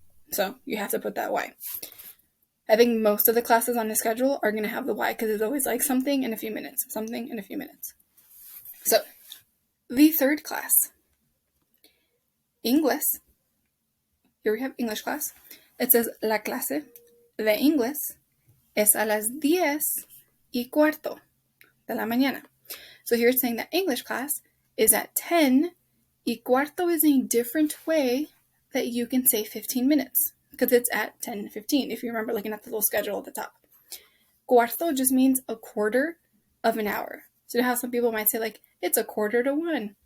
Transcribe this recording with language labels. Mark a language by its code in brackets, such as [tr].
[en] So you have to put that Y. I think most of the classes on the schedule are going to have the Y because it's always like something in a few minutes, something in a few minutes. So the third class, English. Here we have English class. It says [es] la clase de inglés es a las 10:15 de la mañana. [en] So here it's saying that English class is at 10:15 is a different way that you can say 15 minutes because it's at 10:15 if you remember looking at the little schedule at the top. Cuarto just means a quarter of an hour. So you know how some people might say like, it's 1:45.